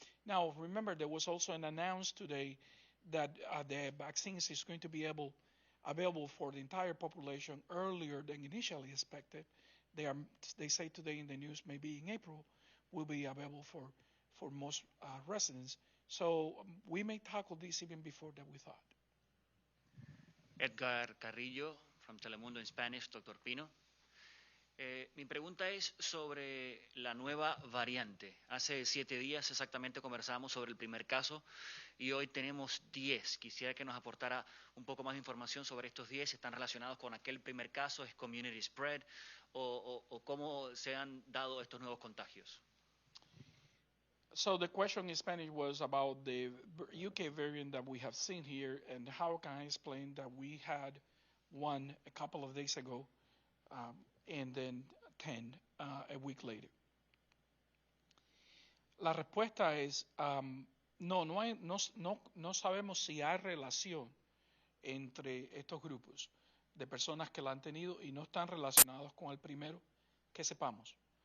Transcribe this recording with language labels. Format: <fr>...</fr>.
<en>Now, remember, there was also an announcement today that the vaccines is going to be available for the entire population earlier than initially expected. They say today in the news, maybe in April, will be available for most residents. So we may tackle this even before that we thought. Edgar Carrillo from Telemundo in Spanish, Dr. Pino.</en> <es>Mi pregunta es sobre la nueva variante. Hace 7 días exactamente conversamos sobre el primer caso y hoy tenemos 10. Quisiera que nos aportara un poco más de información sobre estos 10. ¿Están relacionados con aquel primer caso? ¿Es</es> <en>community spread?</en> <es>¿O cómo se han dado estos nuevos contagios?</es> <en>So the question in Spanish was about the UK variant that we have seen here, and how can I explain that we had one a couple of days ago, and then 10 a week later.</en> <es>La respuesta es no sabemos si hay relación entre estos grupos de personas que la han tenido y no están relacionados con el primero, que sepamos.</es>